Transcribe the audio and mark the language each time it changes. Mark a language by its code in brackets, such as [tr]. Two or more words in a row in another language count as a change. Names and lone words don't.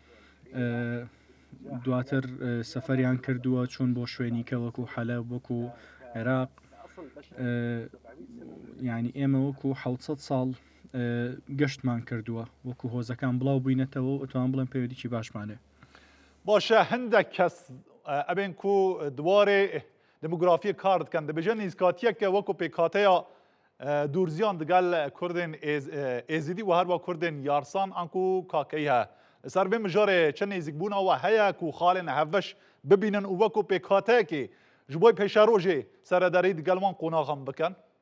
[ckb] دواتر سەفەریان کردووە چوون بۆ شوێنی کە وەکو حەلەب وەکو عێراق یعنی ئێمە وەکو 700 ساڵ گەشتمان کردووە وەکو هۆزەکان بڵاو بووینەتەوە و ئەتوان بڵێن پەیوەندیی باشمانێ [ku] باشە هەندێک کەس ئەبێن کو دوارێ دموگرافی کار دکەن دەبێژە نزیکاتیەکە وەکو پێکهاتەیە دوورزیان دەگەل کوردên êzîdî û herwa Kurdên yarsan an ku kakeyî he ser bê mijarê çi nêzîkbûna we heye ku xalên hevveş bibînin û wekû pêkhateyekê ji bo pêşerojê seredarî digel wan qonaxan bikin